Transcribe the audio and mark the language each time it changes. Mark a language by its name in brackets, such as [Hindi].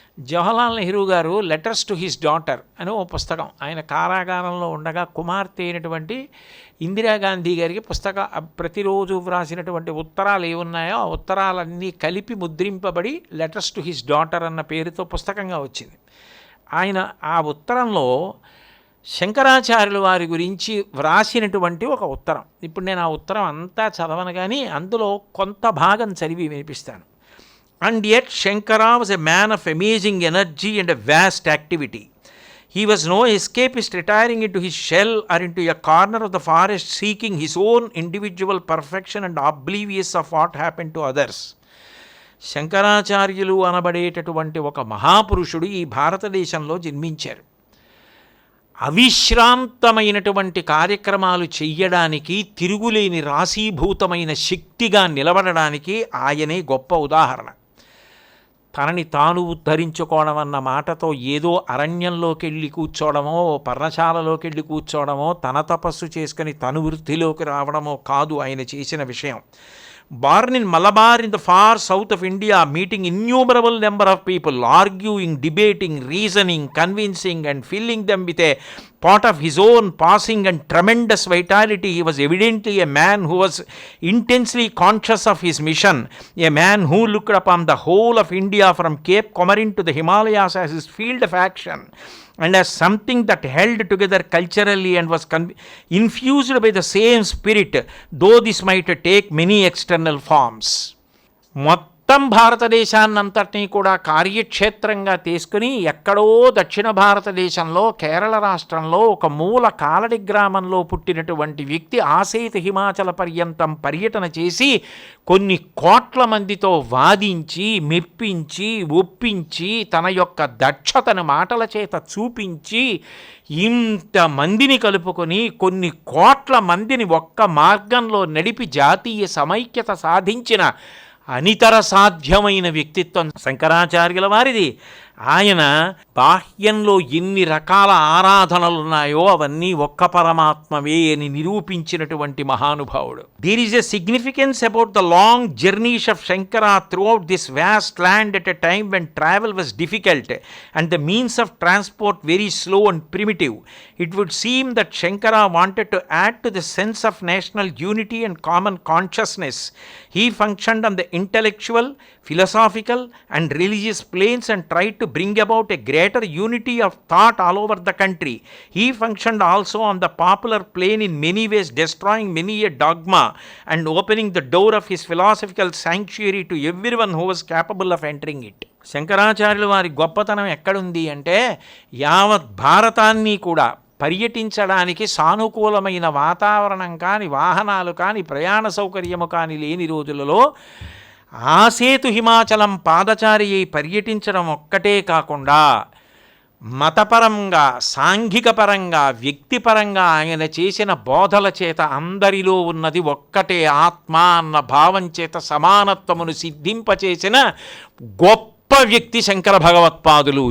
[Telugu] జవహర్లాల్ నెహ్రూ గారు letters to his daughter అని ఓ పుస్తకం, ఆయన కారాగారంలో ఉండగా కుమార్తె అయినటువంటి ఇందిరాగాంధీ గారికి ప్రతిరోజు వ్రాసినటువంటి ఉత్తరాలు ఏమున్నాయో ఆ ఉత్తరాలన్నీ కలిపి ముద్రింపబడి లెటర్స్ టు హిస్ డాటర్ అన్న పేరుతో పుస్తకంగా వచ్చింది. ఆయన ఆ ఉత్తరంలో శంకరాచార్యుల వారి గురించి వ్రాసినటువంటి ఒక ఉత్తరం, ఇప్పుడు నేను ఆ ఉత్తరం అంతా చదవను కానీ అందులో కొంత భాగం చదివి వినిపిస్తాను. [English] And yet Shankara was a man of amazing energy and a vast activity. He was no escapist retiring into his shell or into a corner of the forest seeking his own individual perfection and oblivious of what happened to others. [Telugu] శంకరాచార్యులు అనబడేటటువంటి ఒక మహాపురుషుడు ఈ భారతదేశంలో జన్మించారు. అవిశ్రాంతమైనటువంటి కార్యక్రమాలు చెయ్యడానికి, తిరుగులేని రాశీభూతమైన శక్తిగా నిలబడడానికి ఆయనే గొప్ప ఉదాహరణ. తనని తాను ఉద్ధరించుకోవడం అన్న మాటతో ఏదో అరణ్యంలోకి వెళ్ళి కూర్చోవడమో, పర్ణశాలలోకి వెళ్ళి కూర్చోవడమో, తన తపస్సు చేసుకుని తను వృద్ధిలోకి రావడమో కాదు ఆయన చేసిన విషయం. [English] Born in Malabar in the far south of India, meeting innumerable number of people, arguing, debating, reasoning, convincing and filling them with a pot of his own passing and tremendous vitality, he was evidently a man who was intensely conscious of his mission, a man who looked upon the whole of India from Cape Comorin to the Himalayas as his field of action and as something that held together culturally and was infused by the same spirit, though this might take many external forms. [Telugu] మొత్తం భారతదేశాన్నంతటినీ కూడా కార్యక్షేత్రంగా తీసుకుని ఎక్కడో దక్షిణ భారతదేశంలో కేరళ రాష్ట్రంలో ఒక మూల కాలడి గ్రామంలో పుట్టినటువంటి వ్యక్తి ఆసేతు హిమాచల పర్యంతం పర్యటన చేసి కొన్ని కోట్ల మందితో వాదించి, మెప్పించి, ఒప్పించి, తన యొక్క దక్షతను మాటల చేత చూపించి, ఇంతమందిని కలుపుకొని కొన్ని కోట్ల మందిని ఒక్క మార్గంలో నడిపి జాతీయ సమైక్యత సాధించిన అనితర సాధ్యమైన వ్యక్తిత్వం శంకరాచార్యుల వారిది. ఆయన బాహ్యంలో ఎన్ని రకాల ఆరాధనలున్నాయో అవన్నీ ఒక్క పరమాత్మవే అని నిరూపించినటువంటి మహానుభావుడు. [English] There is a significance about the long journeys of Shankara throughout this vast land at a time when travel was difficult and the means of transport very slow and primitive. It would seem that Shankara wanted to add to the sense of national unity and common consciousness. He functioned on the intellectual, philosophical and religious planes and tried to bring about a greater unity of thought all over the country. He functioned also on the popular plane in many ways, destroying many a dogma and opening the door of his philosophical sanctuary to everyone who was capable of entering it. [Telugu] శంకరాచార్యుల వారి గొప్పతనం ఎక్కడుంది అంటే, యావత్ భారతాన్ని కూడా పర్యటించడానికి సానుకూలమైన వాతావరణం కానీ, వాహనాలు కానీ, ప్రయాణ సౌకర్యము కానీ లేని రోజులలో ఆసేతు హిమాచలం పాదచారి అయి పర్యటించడం ఒక్కటే కాకుండా మతపరంగా, సాంఘిక పరంగా, వ్యక్తిపరంగా ఆయన చేసిన బోధల చేత అందరిలో ఉన్నది ఒక్కటే ఆత్మ అన్న భావం చేత సమానత్వమును సిద్ధింపచేసిన గొప్ప వ్యక్తి శంకర భగవత్పాదులు.